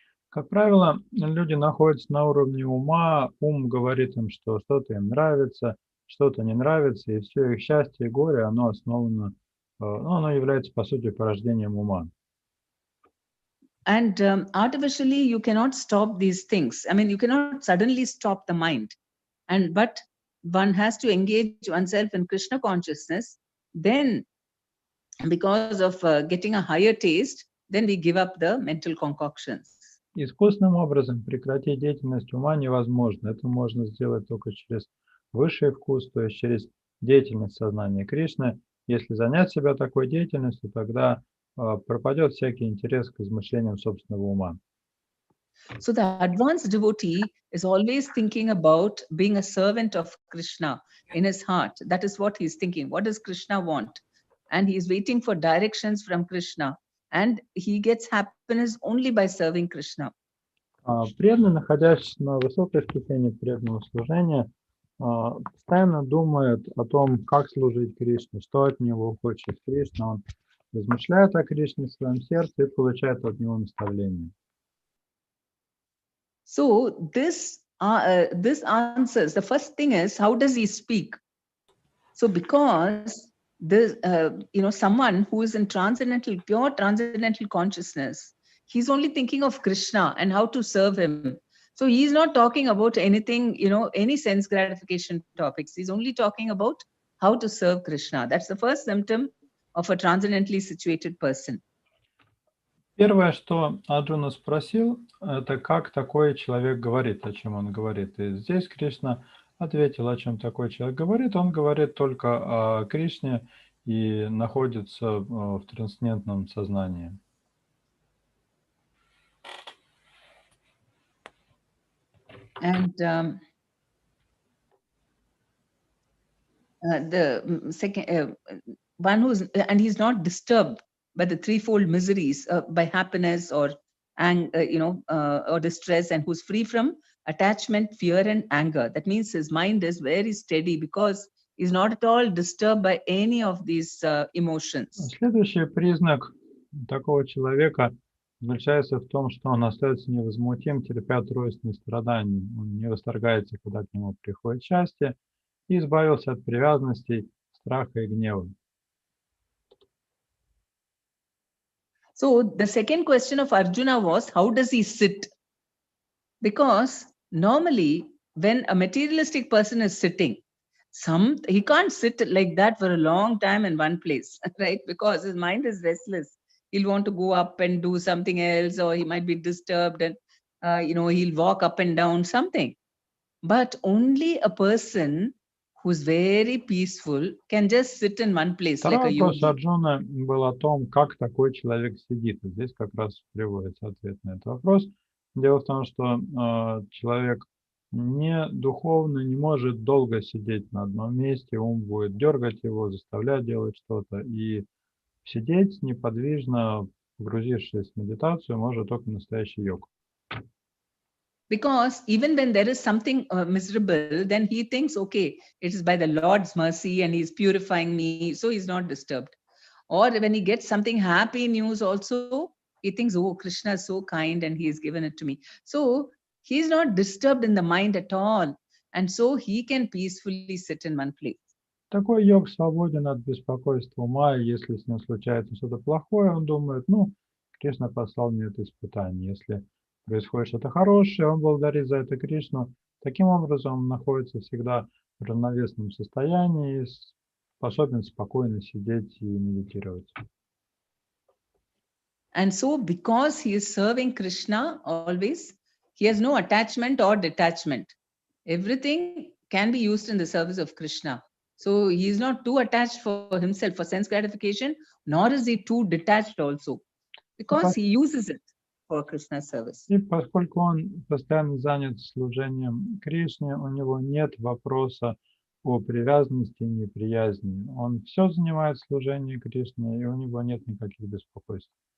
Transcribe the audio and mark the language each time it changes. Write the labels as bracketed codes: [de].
[ru] Как правило, люди находятся на уровне ума, ум говорит им, что что-то им нравится, что-то не нравится, и все их счастье и горе, оно основано, оно является, по сути, порождением ума. [en] And artificially, you cannot stop these things. I mean, you cannot suddenly stop the mind. But one has to engage oneself in Krishna consciousness. Then, because of getting a higher taste, then we give up the mental concoctions. [ru] Искусственным образом прекратить деятельность ума невозможно. Это можно сделать только через высший вкус, то есть через деятельность сознания Кришны. Если занять себя такой деятельностью, тогда пропадет всякий интерес к измышлениям собственного ума. [en] So the advanced devotee is always thinking about being a servant of Krishna in his heart. That is what he's thinking. What does Krishna want? And he's waiting for directions from Krishna. And he gets happiness only by serving Krishna. [ru] Преданный, находящийся на высокой ступени преданного служения, постоянно думает о том, как служить Кришне, что от него хочет Кришна. Он размышляет о Кришне в своем сердце и получает от него наставления. [en] So this answers. The first thing is, how does he speak? So because this, someone who is in pure transcendental consciousness, he's only thinking of Krishna and how to serve him. So he's not talking about anything, any sense gratification topics. He's only talking about how to serve Krishna. That's the first symptom of a transcendently situated person. [ru] Первое, что Арджуна спросил, это как такой человек говорит, о чем он говорит. И здесь Кришна ответил, о чем такой человек говорит. Он говорит только о Кришне и находится в трансцендентном сознании. [en] And the second one and he's not disturbed by the threefold miseries, by happiness or or distress, and who's free from attachment, fear, and anger. That means his mind is very steady because he's not at all disturbed by any of these emotions. [ru] Следующий признак такого человека заключается в том, что он остается невозмутим, терпя тройственные страдания. Он не восторгается, когда к нему приходит счастье, и избавился от привязанностей, страха и гнева. [en] So the second question of Arjuna was, how does he sit? Because normally when a materialistic person is sitting, he can't sit like that for a long time in one place, right? Because his mind is restless. He'll want to go up and do something else, or he might be disturbed and, he'll walk up and down something. But only a person who's very peaceful can just sit in one place. [ru] Второй [en] like a [ru] вопрос [en] yogi. [ru] Арджуна был о том, как такой человек сидит. И здесь как раз приводится ответ на этот вопрос. Дело в том, что человек не духовно не может долго сидеть на одном месте, ум будет дергать его, заставлять делать что-то. И сидеть неподвижно, погрузившись в медитацию, может только настоящий йог. [en] Because even when there is something miserable, then he thinks, okay, it is by the Lord's mercy and he's purifying me, so he's not disturbed. Or when he gets something happy news also, he thinks, oh, Krishna is so kind and he has given it to me. So he's not disturbed in the mind at all. And so he can peacefully sit in one place. [ru] Такой йог свободен от беспокойства ума, и если с ним случается что-то плохое, он думает, Кришна послал мне это испытание. Если происходит что-то хорошее, он благодарит за это Кришну. Таким образом, он находится всегда в равновесном состоянии и способен спокойно сидеть и медитировать. [en] And so because he is serving Krishna always, he has no attachment or detachment. Everything can be used in the service of Krishna. So he is not too attached for himself, for sense gratification, nor is he too detached also, because he uses it for Krishna's service. [ru] И поскольку он постоянно занят служением Кришне, у него нет вопроса о привязанности и неприязни. Он все занимает служение Кришне, и у него нет никаких беспокойств.